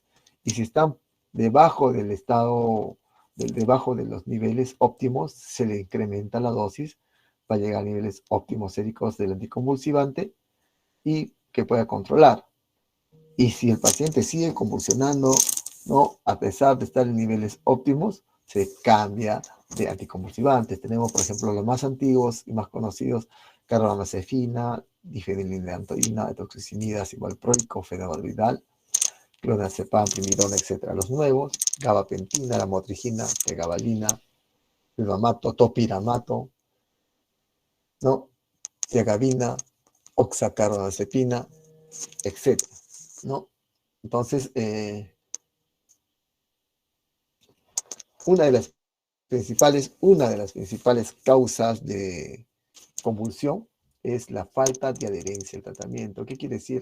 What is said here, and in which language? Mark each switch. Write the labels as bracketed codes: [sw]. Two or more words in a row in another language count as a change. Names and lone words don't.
[es] Y si están debajo del debajo de los niveles óptimos, se le incrementa la dosis para llegar a niveles óptimos séricos del anticonvulsivante y que pueda controlar. Y si el paciente sigue convulsionando, ¿no? A pesar de estar en niveles óptimos, se cambia de anticonvulsivantes. Tenemos, por ejemplo, los más antiguos y más conocidos, carbamazepina, difenilamina, etoxicimida, civalproico, fenobarbital, clonazepam, primidona, etc. Los nuevos, gabapentina, lamotrigina, pregabalina, fluvamato, topiramato, ¿no? Tiagabina, oxacarbamazepina, etc. ¿No? Entonces, una de las principales causas de convulsión es la falta de adherencia al tratamiento. ¿Qué quiere decir?